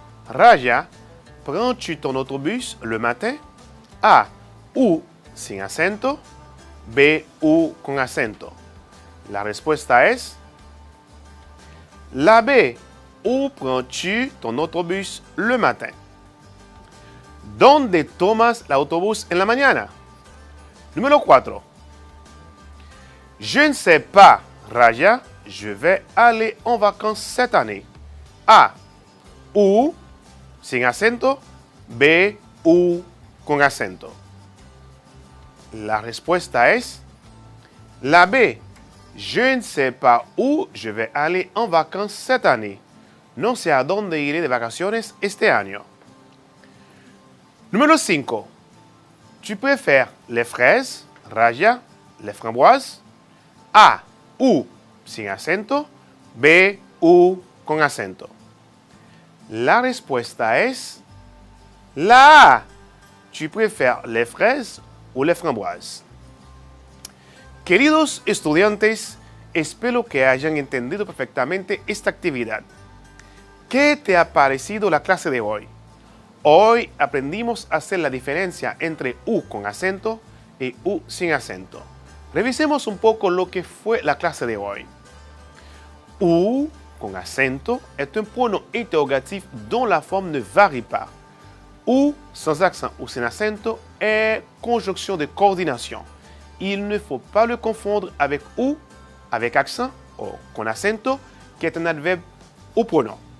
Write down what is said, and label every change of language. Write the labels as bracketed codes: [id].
[fr] Raya, prends-tu ton autobus le matin? [es] A. U sin acento. B. U con acento. La respuesta es la B. [fr] Où prends-tu ton autobus le matin? [es] ¿Dónde tomas el autobús en la mañana? Número 4. [fr] Je ne sais pas, Raya, je vais aller en vacances cette année. [es] A. U sin acento. B. U con acento. La respuesta es la B. [fr] Je ne sais pas où je vais aller en vacances cette année. [es] No sé a dónde iré de vacaciones este año. Número 5. [fr] Tu préfères les fraises, Raya, les framboises? [es] A. U sin acento. B. U con acento. La respuesta es la A. [fr] Tu préfères les fraises ou les framboises? [es] Queridos estudiantes, espero que hayan entendido perfectamente esta actividad. ¿Qué te ha parecido la clase de hoy? Hoy aprendimos a hacer la diferencia entre U con acento y U sin acento. Revisemos un poco lo que fue la clase de hoy. [fr] U con acento est un pronom interrogatif dont la forme ne varie pas. U sans accent ou sin acento est conjonction de coordination. Il ne faut pas le confondre avec U avec accent ou con acento qui est un adverbe ou pronom.